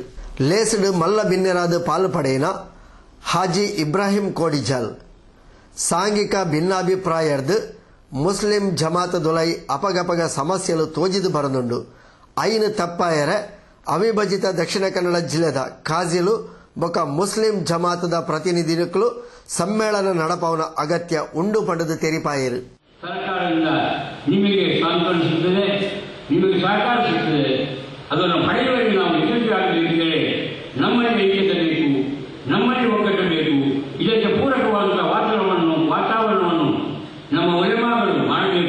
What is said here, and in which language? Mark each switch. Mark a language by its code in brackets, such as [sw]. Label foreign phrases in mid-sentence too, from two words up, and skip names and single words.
[tcy] ಲೇಸಡು ಮಲ್ಲ ಭಿನ್ನರಾದ ಪಾಲು ಪಡೆಯಿನ ಹಾಜಿ ಇಬ್ರಾಹಿಂ ಕೋಡಿಜಾಲ್ ಸಾಂಘಿಕ ಭಿನ್ನಾಭಿಪ್ರಾಯರ್ದು ಮುಸ್ಲಿಂ ಜಮಾತ್ ದುಲೈ ಅಪಗಪಗ ಸಮಸ್ಯೆಲು ತೋಜಿದು ಬರದುಂಡು. ಐನು ತಪ್ಪಾಯರೆ ಅವಿಭಜಿತ ದಕ್ಷಿಣ ಕನ್ನಡ ಜಿಲ್ಲೆದ ಕಾಜಿಲು ಬೊಕ ಮುಸ್ಲಿಂ ಜಮಾತದ ಪ್ರತಿನಿಧಿಗಳು ಸಮ್ಮೇಳನ ನಡಪವನ ಅಗತ್ಯ ಉಂಡು ಪಡೆದು ತೆರಿಪಾಯರು. [kn] ಸರ್ಕಾರದಿಂದ ನಿಮಗೆ ಸಾಂತ್ವನ ಸಿಗ್ತದೆ, ನಿಮಗೆ ಸಹಕಾರ ಸಿಗ್ತದೆ. ಅದನ್ನು ಪಡೆಯುವವರೆಗೆ ನಾವು ಯಶಸ್ವಿಯಾಗಬೇಕಿದ್ದರೆ ನಮ್ಮಲ್ಲಿ ಐಕ್ಯತೆ ಬೇಕು, ನಮ್ಮಲ್ಲಿ ಒಗ್ಗಟ್ಟಬೇಕು. ಇದಕ್ಕೆ ಪೂರಕವಾದಂತಹ ವಾತಾವರಣವನ್ನು ನಮ್ಮ ಉಲಮಾಗಳು ಮಾಡಬೇಕು.